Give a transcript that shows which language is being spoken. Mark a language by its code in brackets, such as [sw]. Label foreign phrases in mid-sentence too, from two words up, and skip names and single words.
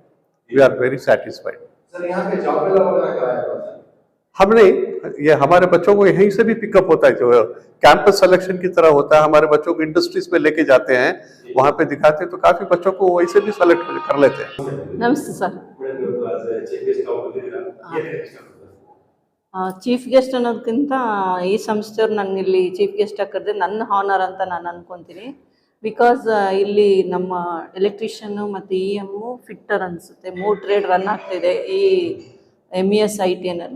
[en] we are very satisfied. [hi] सर यहाँ पे जॉब मेला वगैरह कराया हमने, ये हमारे बच्चों को यहीं से भी पिकअप होता है, जो [en] campus selection [hi] की तरह होता है। हमारे बच्चों को इंडस्ट्रीज में लेके जाते हैं, वहाँ पे दिखाते हैं, तो काफी बच्चों को वैसे भी सेलेक्ट कर लेते हैं। नमस्ते सर। [en] chief guest [kn] ಅನ್ನೋದಕ್ಕಿಂತ ಈ ಸಂಸ್ಥೆಯವ್ರು ನನ್ನ ಇಲ್ಲಿ [en] chief guest [kn] ಕರೆದ್ರೆ ನನ್ನ ಹಾನರ್ ಅಂತ ನಾನು ಅನ್ಕೊತೀನಿ. ಬಿಕಾಸ್ ಇಲ್ಲಿ ನಮ್ಮ ಎಲೆಕ್ಟ್ರಿಷಿಯನ್ನು ಮತ್ತು EM ಫಿಟ್ಟರ್ ಅನಿಸುತ್ತೆ 3 [en] trade run [kn] ಆಗ್ತಿದೆ ಈ MES ITನಲ್ಲಿ.